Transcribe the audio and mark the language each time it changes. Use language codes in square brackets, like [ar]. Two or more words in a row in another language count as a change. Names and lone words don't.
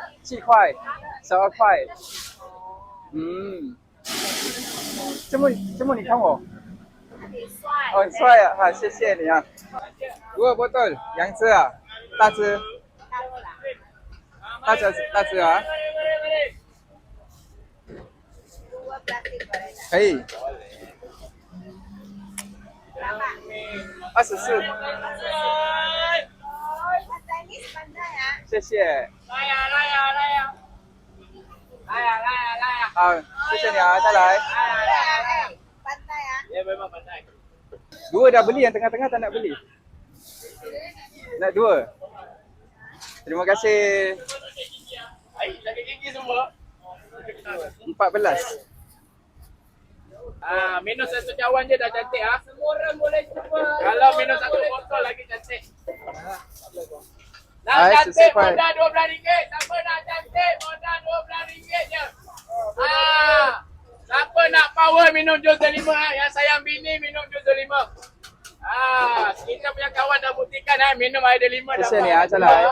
[zh] 7块12块。嗯，这么你看我哦，很帅啊！好，谢谢你啊。 [ms] 2 botol, yang [zh] 这啊，大只，大只啊，可以。24，谢谢。好，谢谢你啊，再来。 [ms] Dua dah beli, yang tengah-tengah tak nak beli. Nak 2. Terima kasih. 14. Minum satu cawan je dah cantik Semua orang boleh cuba. Kalau minum satu botol lagi cantik. Nak cantik modal RM12. Siapa nak cantik modal RM12 je. Siapa nak power minum jus delima. Yang sayang bini minum jus delima. Kita punya kawan dah buktikan minum air delima. [zh] 谢谢你啊，再来。